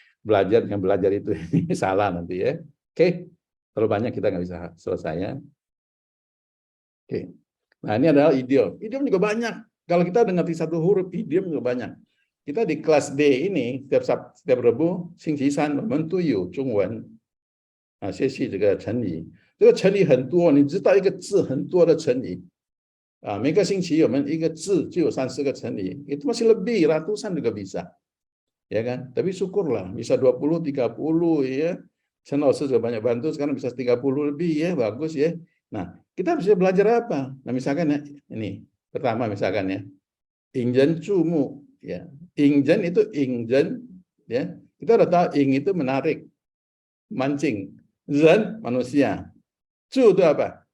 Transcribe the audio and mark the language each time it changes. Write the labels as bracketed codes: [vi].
[id] Belajar dengan belajar itu ini salah nanti ya. Oke, terlalu banyak kita nggak bisa selesai ya. Oke, nah ini adalah idiom. Idiom juga banyak. Kalau kita udah ngerti satu huruf, idiom juga banyak. Kita di kelas D ini setiap Rabu, Xing Qi San, [zh] 我们都有中文啊，学习这个成语。这个成语很多，你知道一个字很多的成语啊。每个星期我们一个字就有3-4个成语， [id] itu masih lebih ratusan juga bisa, ya kan? Tapi syukurlah bisa 20-30 ya. Channel juga banyak bantu, sekarang bisa 30 lebih ya, bagus ya. Nah, kita bisa belajar apa? Nah, misalkan ya, ini pertama misalkan ya, ingjen cumu, ya, ingjen itu ingjen, ya, kita udah tahu ing itu menarik, mancing, zen manusia, cu itu apa?